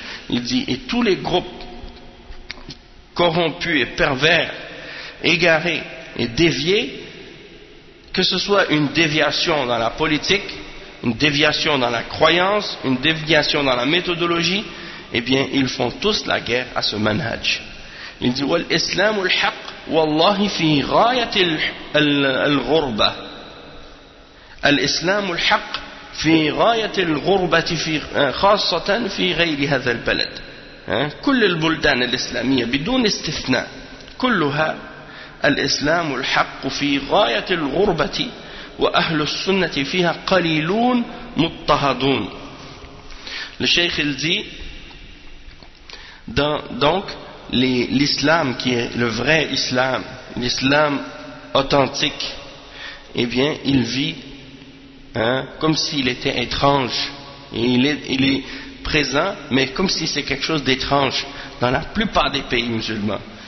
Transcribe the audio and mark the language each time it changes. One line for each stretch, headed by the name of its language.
French: Il dit, et tous les groupes corrompus et pervers, égarés et déviés, que ce soit une déviation dans la politique, une déviation dans la croyance, une déviation dans la méthodologie, eh bien, ils font tous la guerre à ce manhaj. Il dit,
Arabic: والإسلام الحق والله في غاية الغربة. الإسلام الحق في غاية الغربة في خاصة في غير هذا البلد. كل البلدان الإسلامية بدون استثناء كلها الإسلام الحق في غاية الغربة وأهل السنة فيها قليلون مضطهدون. الشيخ الزي
French: donc l'islam qui est le vrai islam, l'islam authentique, eh bien il vit, hein, comme s'il était étrange. Il est présent, mais comme si c'est quelque chose d'étrange dans la plupart des pays musulmans.